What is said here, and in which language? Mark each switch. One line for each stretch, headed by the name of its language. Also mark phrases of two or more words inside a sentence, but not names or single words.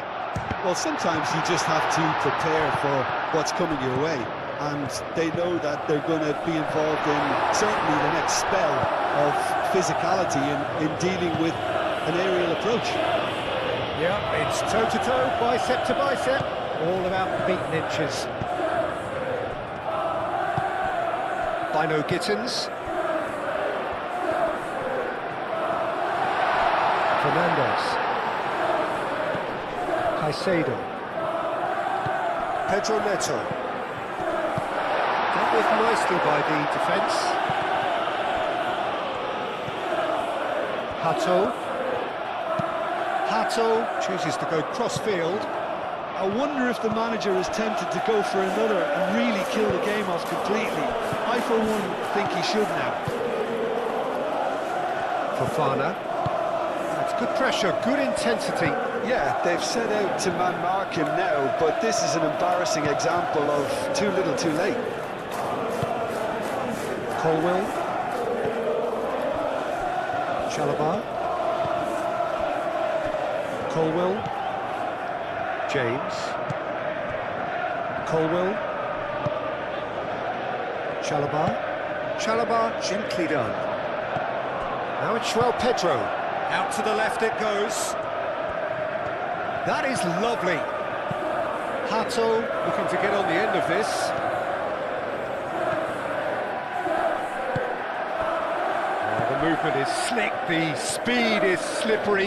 English: Well, sometimes you just have to prepare for what's coming your way, and they know that they're going to be involved in certainly the next spell of physicality in dealing with an aerial approach. Yeah, it's toe-to-toe, bicep to bicep, all about beaten inches. Bino Gittins. Fernandez. Caicedo. Pedro Neto. Dealt with nicely by the defence. Hato chooses to go cross-field. I wonder if the manager is tempted to go for another and really kill the game off completely. I, for one, think he should now. Fofana. That's good pressure, good intensity. Yeah, they've set out to man-mark him now, but this is an embarrassing example of too little too late. Colwill. Chalobah. Colwill. James. Colwill. Chalobah gently done. Now it's João Pedro. Out to the left it goes. That is lovely. Hato looking to get on the end of this. The movement is slick, the speed is slippery.